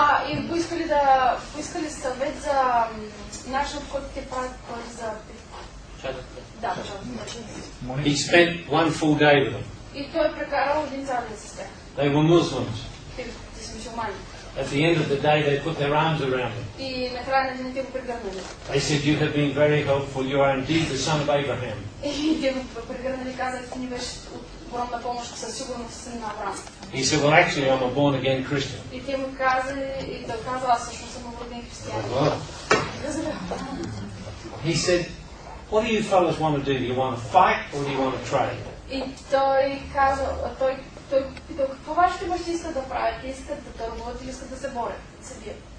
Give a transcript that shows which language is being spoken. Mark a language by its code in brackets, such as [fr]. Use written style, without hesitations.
[bg] И поискали съвет за начинът, по който те правят пари за... Да, [en] He spent one full day with them. [bg] И той прекарал един цял ден с тях. [en] They were Muslims. [bg] Те са мюсюлмани. [en] At the end of the day, they put their arms around him. [bg] И накрая на деня те го прегърнали. [en] They said, "You have been very helpful. You are indeed the son of Abraham." [bg] И те го прегърнали и казали, ти ни беше от огромна помощ, със сигурност син на Авраам. [en] He said, "Well, actually, I'm a born-again Christian." [bg] И те му казали, и той казал, аз всъщност съм роден християнин. [en] Well, he said, "What do you fellas want to do? Do you want to fight or do you want to trade?" [bg] И той казал, той питал, какво вашите бащи искат да правят? Те искат да търгуват или искат да се борят, да се бият?